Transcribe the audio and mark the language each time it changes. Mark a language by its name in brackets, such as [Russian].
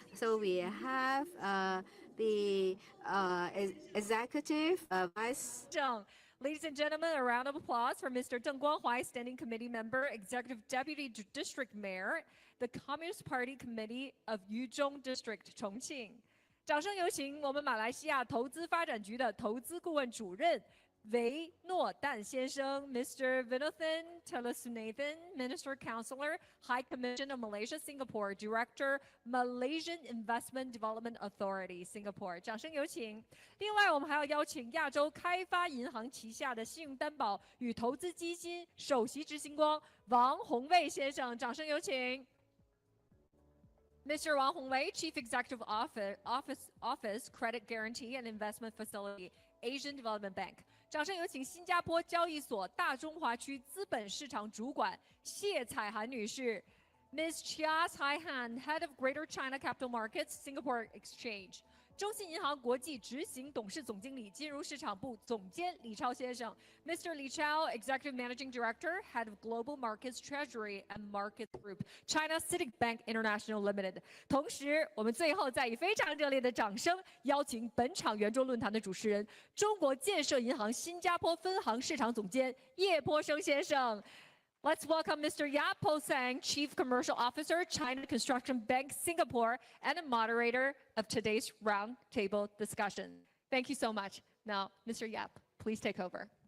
[English] So we have the executive vice. Ladies and gentlemen, a round of applause for Mr. Deng Guanghuai, Standing Committee Member, Executive Deputy District Mayor, the Communist Party Committee of Yuzhong District, Chongqing. [Chinese] 掌声有请我们马来西亚投资发展局的投资顾问主任维诺旦先生 Mr. [English] Vinothan Telesunathan, Minister Counselor, High Commission of Malaysia, Singapore, Director, Malaysian Investment Development Authority, Singapore. [Chinese] 掌声有请。另外，我们还要邀请亚洲开发银行旗下的信用担保与投资基金首席执行官王宏卫先生，掌声有请。 [English] Mr. Wang Hongwei, Chief Executive Office, Credit Guarantee and Investment Facility, Asian Development Bank. [Chinese] 掌声有请新加坡交易所大中华区资本市场主管谢彩涵女士 ，Ms. [English] Chia Cai Han, Head of Greater China Capital Markets, Singapore Exchange. [Chinese] 中信银行国际执行董事总经理、金融市场部总监李超先生 ，Mr. [English] Li Chao, Executive Managing Director, Head of Global Markets Treasury and Market Group, China CITIC Bank International Limited. [Chinese] 同时，我们最后再以非常热烈的掌声，邀请本场圆桌论坛的主持人，中国建设银行新加坡分行市场总监叶波生先生。 [English] Let's welcome Mr. Yap Po Sang, Chief Commercial Officer, China Construction Bank, Singapore, and a moderator of today's roundtable discussion. Thank you so much. Now, Mr. Yap, please take over.